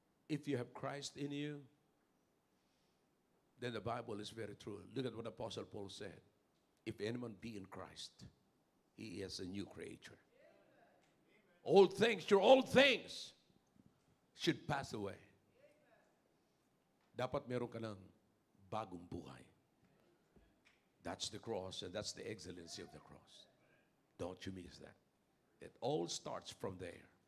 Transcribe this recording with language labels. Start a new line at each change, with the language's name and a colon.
English: If you have Christ in you, then the Bible is very true. Look at what Apostle Paul said. If anyone be in Christ, he is a new creature. Old things, your old things should pass away.
Filipino: Dapat meron ka ng bagong buhay.
English: That's the cross and that's the excellency of the cross. Don't you miss that. It all starts from there.